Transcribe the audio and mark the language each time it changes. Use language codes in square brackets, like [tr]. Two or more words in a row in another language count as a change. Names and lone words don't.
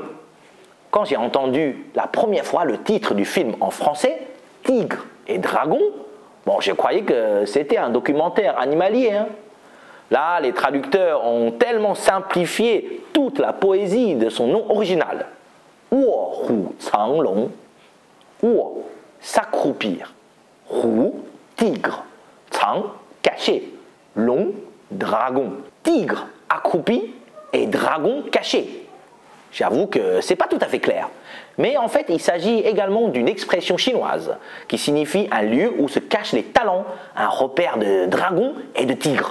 [fr] Quand j'ai entendu la première fois le titre du film en français, Tigre et Dragon, bon, je croyais que c'était un documentaire animalier. Hein? Là, les traducteurs ont tellement simplifié toute la poésie de son nom original. 卧虎藏龙, 卧, s'accroupir, 虎, tigre, 藏, caché, long, dragon, tigre, accroupi et dragon caché. J'avoue que c'est pas tout à fait clair. Mais en fait, il s'agit également d'une expression chinoise qui signifie un lieu où se cachent les talents, un repère de dragons et de tigres.